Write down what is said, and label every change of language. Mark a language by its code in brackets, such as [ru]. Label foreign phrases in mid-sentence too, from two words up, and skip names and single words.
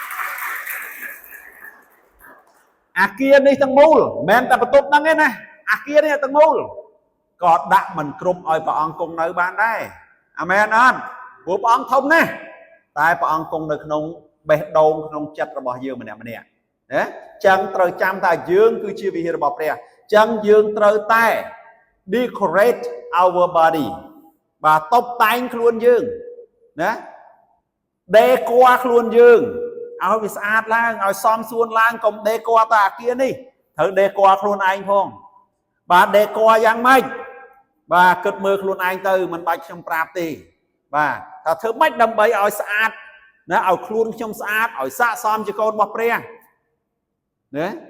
[km] អាគារនេះទាំងមូលមិនមែនតែបន្ទប់ហ្នឹងទេណាអាគារនេះទាំងមូលក៏ដាក់មិនគ្រប់ឲ្យព្រះអង្គគង់នៅបានដែរអាមែនអត់ព្រោះព្រះអង្គធំណាស់ តែព្រះអង្គគង់នៅក្នុងបេះដូងក្នុងចិត្តរបស់យើងម្នាក់ណាចឹងត្រូវចាំថាយើងគឺជាវិហាររបស់ព្រះចឹង យើងត្រូវតែ [en] decorate our body [km] បាទតុបតែងខ្លួនយើងណាដេគ័រខ្លួនយើងឲ្យវាស្អាតឡើងឲ្យសមសួនឡើងកុំដេគ័រតែអាគារនេះត្រូវដេគ័រខ្លួនឯងផងបាទដេគ័រយ៉ាងម៉េចបាទគិតមើលខ្លួនឯងទៅមិនបាច់ខ្ញុំប្រាប់ទេបាទថាធ្វើម៉េចដើម្បីឲ្យស្អាតណាឲ្យខ្លួនខ្ញុំស្អាតឲ្យស័ក្តិសមជាកូនរបស់ព្រះណា